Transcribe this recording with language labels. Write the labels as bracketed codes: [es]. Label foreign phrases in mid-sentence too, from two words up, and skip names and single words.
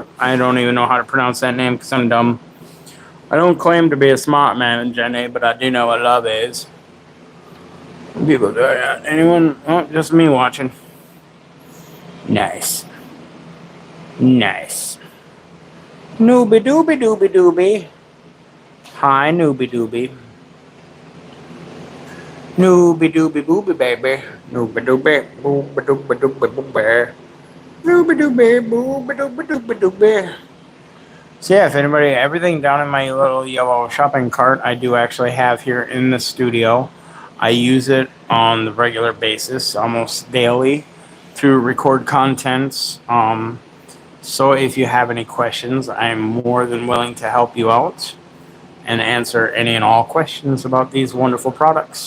[en] I don't even know how to pronounce that name because I'm dumb. I don't claim to be a smart man, Jenny, but I do know what love is. People do that. Anyone? Oh, just me watching. Nice. Nice. Noobie doobie doobie doobie. Hi, noobie doobie. Noobie doobie boobie baby. Noobie doobie boobie doobie doobie boobie. Noobie doobie boobie doobie doobie doobie. So yeah, if anybody, everything down in my little yellow shopping cart, I do actually have here in the studio. I use it on the regular basis, almost daily, to record contents. So if you have any questions, I'm more than willing to help you out and answer any and all questions about these wonderful products.